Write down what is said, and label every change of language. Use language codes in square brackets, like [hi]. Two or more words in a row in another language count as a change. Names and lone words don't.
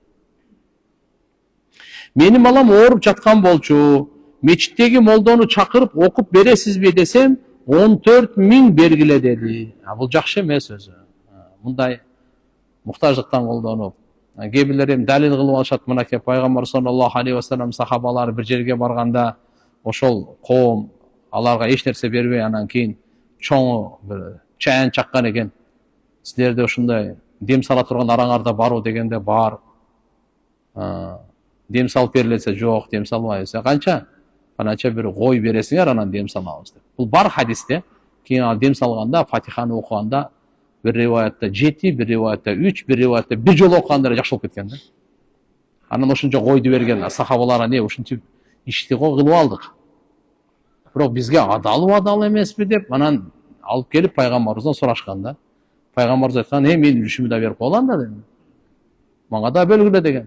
[ky] Менин балам ооруп жаткан болчу. Мечиттеги молдону чакырып окуп бересизби десем, 14 000 бергиле деди. Бул жакшы эмес өзү. Мындай муктаждыктан колдонуп. Кээ бирлер эми далил кылып алышат, мынакей пайгамбар [ar] صلى الله عليه وسلم [ky] сахабалары бир жерге барганда, ошол коом аларга эч нерсе бербей, анан кийин чоңу бир чаян чаккан экен. Силерде ушундай дем сала турган араңарда барбы дегенде бар. Дем салып берилсе жок, дем салбайбыз. Канча? Канча бир кой бересиңер, анан дем салабыз деп. Бул бар хадисте. Кийин дем салганда, Фатиханы окуганда bir rivayette 7, bir rivayette 3, bir rivayette bir жолу окуганда жакшы болуп кеткен да. Анан ошончо койду берген сахабалар не ушинтип ишти кылып алдык. Бирок бизге адал эмеспи деп анан алып келип пайгамбарыбыздан сурашканда, пайгамбарыбыз айткан, мен үлүшүмдү да берип коелам да деди. Мага да бөлгүлө деген.